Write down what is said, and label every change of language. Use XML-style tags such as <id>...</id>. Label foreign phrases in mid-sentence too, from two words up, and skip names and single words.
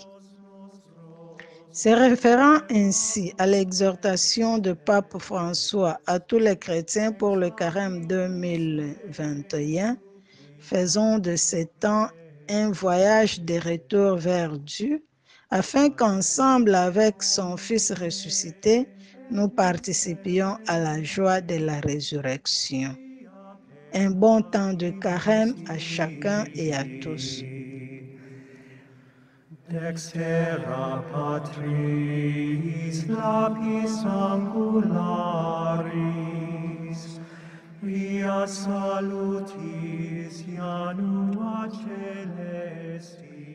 <fr>Se référant ainsi à l'exhortation de Pape François à tous les chrétiens pour le carême 2021, faisons de ce temps un voyage de retour vers Dieu, afin qu'ensemble avec son Fils ressuscité, nous participions à la joie de la résurrection. Un bon temps de carême à chacun et à tous.</fr> <la>Dexterra Patris lapis angularis, via salutis janua celestis.</la>